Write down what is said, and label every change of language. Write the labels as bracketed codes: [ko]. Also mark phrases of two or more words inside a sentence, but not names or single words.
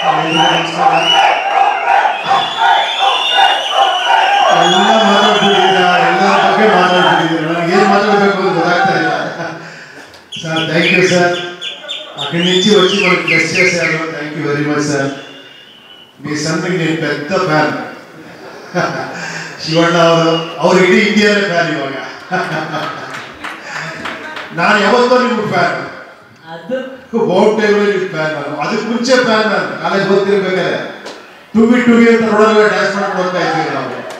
[kn] ಎಲ್ಲ ಮಾತಾಡ್ಬಿಟ್ಟಿದ್ದೀರಾ, ಎಲ್ಲರ ಬಗ್ಗೆ ಮಾತಾಡ್ಬಿಟ್ಟಿದ್ದೀರಾ, ನನಗೆ ಏನು మాట్లాడಬೇಕು ಅಂತ ಗೊತ್ತಾಗ್ತಾ ಇಲ್ಲ. [te] సార్ [en] Thank you [te] సార్. అక్కడి నుంచి వచ్చి మనకు బ్లెస్ చేశారు. [en] Thank you very much [te] సార్. మీ సన్కి నేను పెద్ద ఫ్యాన్. [kn] ಶಿವಣ್ಣ ಅವರು ಇಡೀ ಇಂಡಿಯಾನೇ ಫ್ಯಾನ್ ಇವಾಗ. ನಾನು ಯಾವತ್ತೋ ನಿಮ್ಗೆ ಫ್ಯಾನ್, ಬೋಟ್ ಟೈಮಲ್ಲಿ ನಿಮ್ಗೆ ಫ್ಯಾನ್. ನಾನು ಅದಕ್ಕೆ ಮುಂಚೆ ಫ್ಯಾನ್. ನಾನು ಕಾಲೇಜ್ ಓದ್ತಿರ್ಬೇಕಾದ್ರೆ ಟುಬಿ ಅಂತ ರೋಡಲ್ಲಿ ಡ್ಯಾನ್ಸ್ ಮಾಡ್ಕೊಂಡು ಹೋಗ್ತಾ ಇದ್ದೀವಿ ನಾವು.